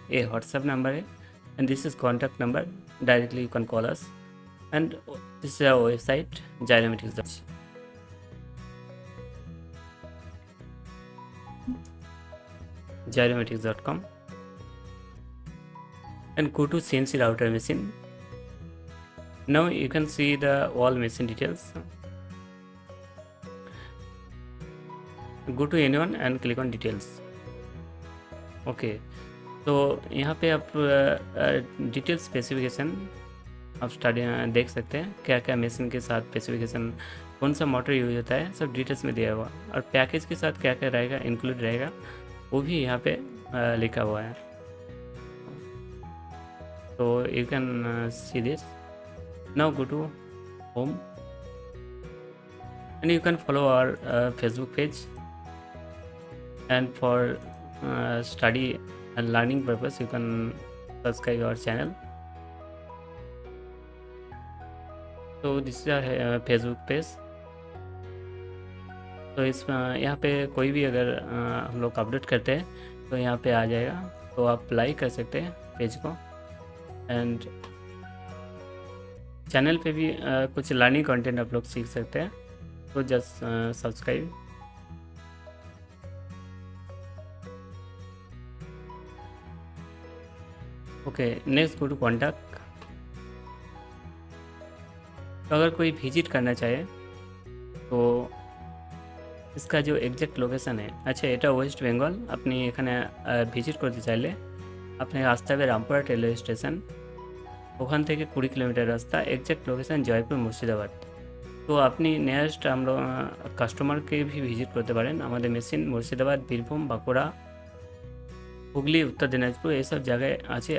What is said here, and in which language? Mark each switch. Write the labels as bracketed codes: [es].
[hi] ये WhatsApp number है [en] And this is contact number. Directly you can call us and this is our website gyromatics.com and go to CNC router machine. Now you can see the all machine details. Go to anyone and click on details. [hi] Okay, तो यहाँ पे आप detail specification आप देख सकते हैं, क्या क्या मशीन के साथ स्पेसिफिकेशन, कौन सा मोटर यूज होता है, सब डिटेल्स में दिया हुआ। और पैकेज के साथ क्या क्या रहेगा इंक्लूड रहेगा वो भी यहाँ पे लिखा हुआ है। [en] तो you can see this. Now go to home and you can follow our Facebook page and for study and learning purpose you can subscribe our channel. So this is our Facebook page. [hi] तो इस यहाँ पे कोई भी अगर हम लोग update करते हैं तो यहाँ पे आ जाएगा, तो आप लाइक कर सकते हैं पेज को। एंड चैनल पे भी कुछ लर्निंग कंटेंट आप लोग सीख सकते हैं, तो just subscribe. [en] Okay, next go to contact. [hi] तो अगर कोई विजिट करना चाहे তো इसका जो एग्जैक्ट लोकेशन है, अच्छा [bn] এটা ওয়েস্ট বেঙ্গল। আপনি এখানে ভিজিট করতে চাইলে আপনাকে আসতে হবে রামপুরহাট রেলওয়ে স্টেশন, ওখান থেকে 20 কিলোমিটার রাস্তা। Exact location Jaipur Murshidabad. তো আপনি নিয়ারেস্ট আমরা কাস্টমারকে भी ভিজিট করতে পারেন। আমাদের মেশিন মুর্শিদাবাদ, বীরভূম, বাঁকুড়া, হুগলি, উত্তর দিনাজপুর এইসব জায়গায় আছে।